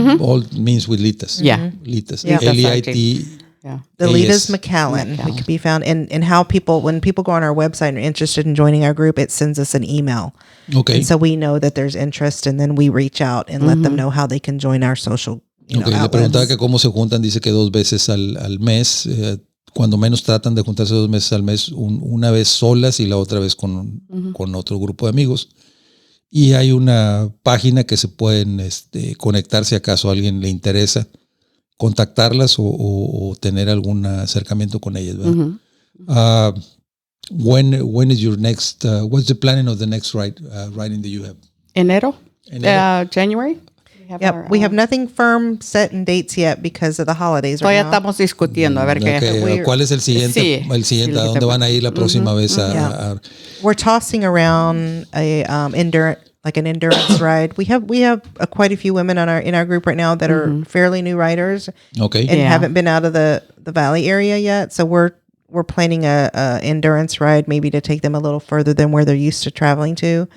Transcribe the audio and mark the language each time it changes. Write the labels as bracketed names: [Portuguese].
[English] All means with LITA'S. Yeah. LITA'S. Yeah. LIT. Yeah. The LITA'S McAllen. We can be found. And how when people go on our website and are interested in joining our group, it sends us an email. Okay. And so we know that there's interest, and then we reach out and let them know how they can join our social [Spanish] Le preguntaba que cómo se juntan. Dice que 2 veces al mes. Cuando menos tratan de juntarse 2 meses al mes. Una vez solas y la otra vez con otro grupo de amigos. Y hay una página que se pueden conectar si acaso a alguien le interesa contactarlas o tener algún acercamiento con ellas, ¿verdad? [English] When is your next? What's the planning of the next riding that you have? Enero? January. We have nothing firm set in dates yet because of the holidays. [Spanish] Todavía estamos discutiendo a ver qué. ¿Cuál es el siguiente? Sí, ¿A dónde van a ir la próxima vez? [English] We're tossing around an endurance ride. We have quite a few women in our group right now that are fairly new riders. Okay. And haven't been out of the Valley area yet. So we're planning a endurance ride, maybe to take them a little further than where they're used to traveling to.